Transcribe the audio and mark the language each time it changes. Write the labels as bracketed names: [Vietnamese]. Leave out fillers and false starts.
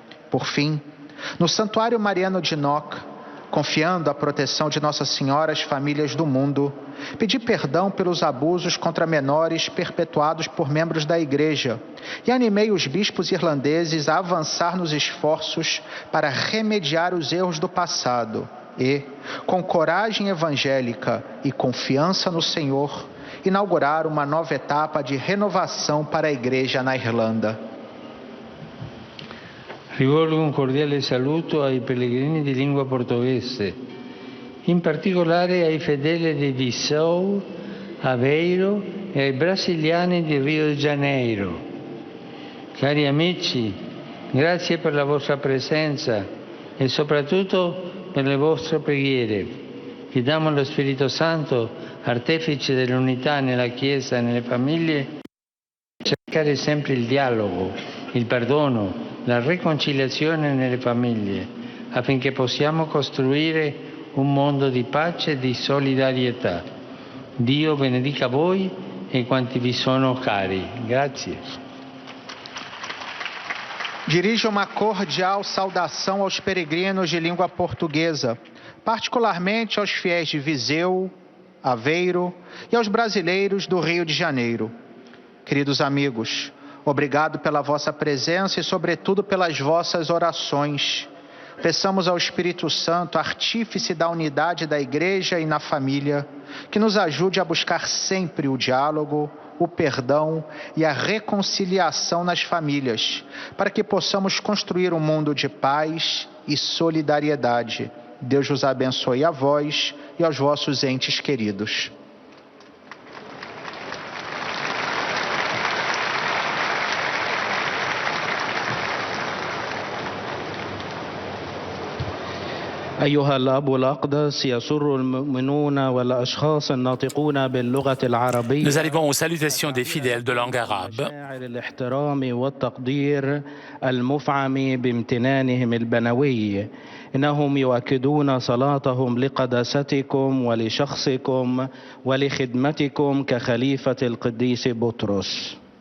[Portuguese] Por fim, no Santuário Mariano de Knock, confiando a proteção de Nossa Senhora às famílias do mundo, pedi perdão pelos abusos contra menores perpetuados por membros da Igreja e animei os bispos irlandeses a avançar nos esforços para remediar os erros do passado e, com coragem evangélica e confiança no Senhor, inaugurar uma nova etapa de renovação para a Igreja na Irlanda. [Italian] Rivolgo un cordiale saluto ai pellegrini di lingua portoghese, in particolare ai fedeli di Viseu, Aveiro e ai brasiliani di Rio de Janeiro. Cari amici, grazie per la vostra presenza e soprattutto per le vostre preghiere. Chiediamo allo Spirito Santo, artefice dell'unità nella Chiesa e nelle famiglie, cercare sempre il dialogo, il perdono, la riconciliazione nelle famiglie, affinché possiamo costruire un mondo di pace e di solidarietà. Dio benedica voi e quanti vi sono cari. Grazie. [Portuguese] Dirijo uma cordial saudação aos peregrinos de língua portuguesa, particularmente aos fiéis de Viseu, Aveiro e aos brasileiros do Rio de Janeiro. Queridos amigos, obrigado pela vossa presença e, sobretudo, pelas vossas orações. Peçamos ao Espírito Santo, artífice da unidade da Igreja e na família, que nos ajude a buscar sempre o diálogo, o perdão e a reconciliação nas famílias, para que possamos construir um mundo de paz e solidariedade. Deus os abençoe a vós e aos vossos entes queridos. [Arabic] أيها الأب الأقدس يسر المؤمنون والأشخاص الناطقون باللغة العربية. [French] Nous arrivons aux salutations des fidèles de langue arabe. [Arabic] مشاعر الاحترام والتقدير المفعم بامتنانهم البنوي. إنهم يؤكدون صلاتهم لقداستكم ولشخصكم ولخدمتكم كخليفة القديس بطرس.